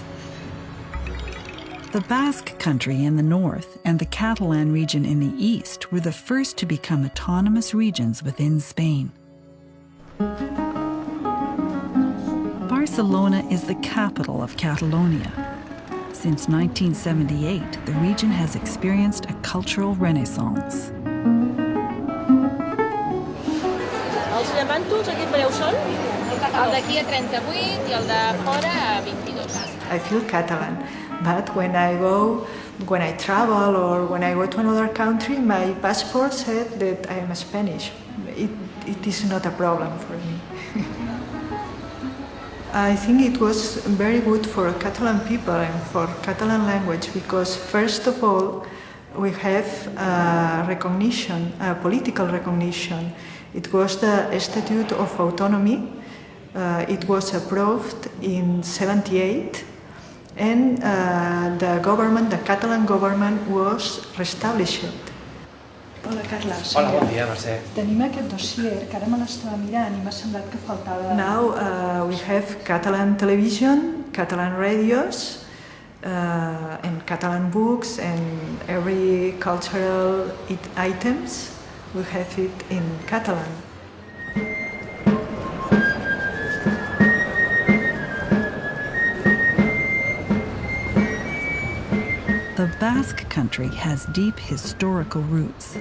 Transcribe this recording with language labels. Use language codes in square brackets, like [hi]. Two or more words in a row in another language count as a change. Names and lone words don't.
[en] The Basque Country in the north and the Catalan region in the east were the first to become autonomous regions within Spain. Barcelona is the capital of Catalonia. Since 1978, the region has experienced a cultural renaissance. [ca] Els llamantos, aquest breu són? El d'aquí a 38 i el de fora a 22. [en] I feel Catalan, but when I travel or when I go to another country, my passport said that I am Spanish. It is not a problem for me. I think it was very good for Catalan people and for Catalan language because first of all, we have recognition, political recognition. It was the Statute of Autonomy. It was approved in 1978, and the Catalan government was reestablished. [ca] Hola, Carla. Hola, bon dia, Mercè. Tenim aquest dossier, que ara me l'estava mirant i m'ha semblat que faltava... [en] Now we have Catalan television, Catalan radios, and Catalan books, and every cultural items, we have it in Catalan. The Basque Country has deep historical roots.